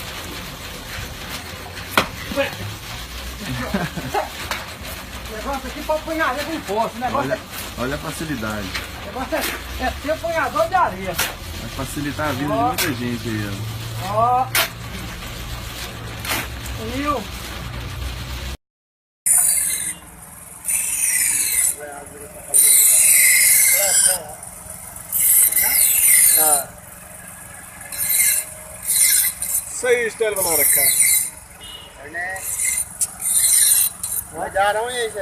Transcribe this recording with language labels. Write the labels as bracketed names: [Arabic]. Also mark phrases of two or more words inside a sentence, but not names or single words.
[Portuguese] Levanta aqui pra apanhar areia com força, né? Olha a facilidade. O negócio é ser apanhador de areia. Vai facilitar a vida de muita gente aí, ó. Ó. Viu? [Hindi] सही स्टाइल बना रखा है। मैं जा रहा हूँ यहीं से।